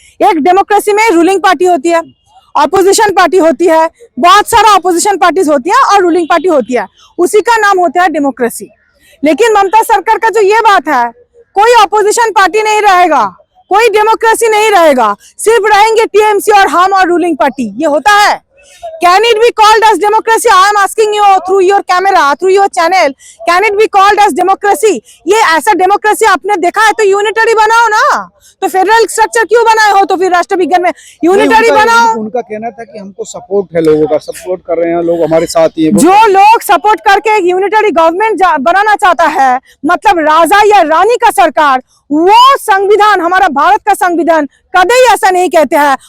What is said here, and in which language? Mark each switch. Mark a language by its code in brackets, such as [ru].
[hi] एक डेमोक्रेसी में ruling party होती है, ऑपोजिशन पार्टी होती है, बहुत सारा ऑपोजिशन पार्टीज होती है और रूलिंग पार्टी होती है, उसी का नाम होता है डेमोक्रेसी। लेकिन ममता सरकार का जो ये बात है, कोई ऑपोजिशन पार्टी नहीं रहेगा, कोई डेमोक्रेसी नहीं रहेगा, सिर्फ रहेंगे टीएमसी और हम और रूलिंग पार्टी। ये होता है। [en] Can it be called as democracy? I am asking you through your camera, through your channel. Can it be called as democracy? [hi] ये ऐसा डेमोक्रेसी आपने देखा है तो यूनिटरी बनाओ ना, तो फेडरल स्ट्रक्चर क्यों बनाए हो? तो फिर राष्ट्र विज्ञान में यूनिटरी बनाओ। उनका कहना था कि हमको सपोर्ट है, लोगों का सपोर्ट कर रहे हैं, लोग हमारे साथ ही है। जो लोग सपोर्ट करके एक यूनिटरी गवर्नमेंट बनाना चाहता है, मतलब राजा या रानी का सरकार, वो संविधान, हमारा भारत का संविधान कभी ऐसा नहीं कहते हैं।